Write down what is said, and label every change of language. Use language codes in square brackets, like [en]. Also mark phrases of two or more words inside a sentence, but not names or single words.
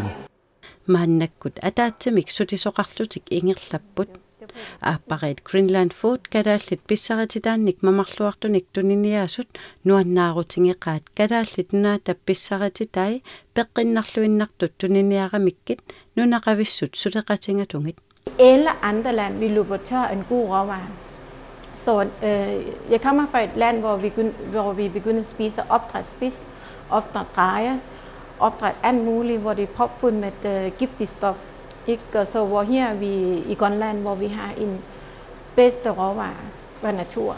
[kl] maannakkut ataatsimik sutisoqarlutik ingerlapput aappariit Greenland Food kalaallit pisarititaannik mamarluartunik tuniniaasut nuannaarutingeqaat kalaallit nunaata pisarititai peqqinnarluinnartut tuniniaramikkit nunaqavissut suleqatingatungit. [da] Alle andre land vil løbe tør en god råvare. Så jeg kommer fra et land, hvor vi begynder at spise opdrætsfisk, opdrætsreje, opdræt alt muligt, hvor det er propfuldt med giftig stof. Ikke? Og så hvor her er vi i Grønland, hvor vi har en bedste råvare fra naturen.